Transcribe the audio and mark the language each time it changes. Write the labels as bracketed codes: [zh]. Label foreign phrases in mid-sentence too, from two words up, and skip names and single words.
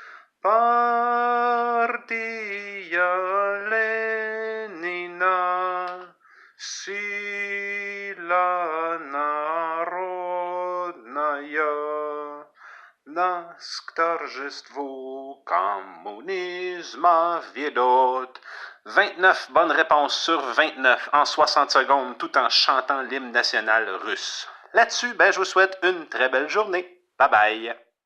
[ru] партия Ленина, сила народная, нас к торжеству communisme ведет. [fr] 29 bonnes réponses sur 29 en 60 secondes tout en chantant l'hymne national russe. Là-dessus, je vous souhaite une très belle journée. [en] Bye bye!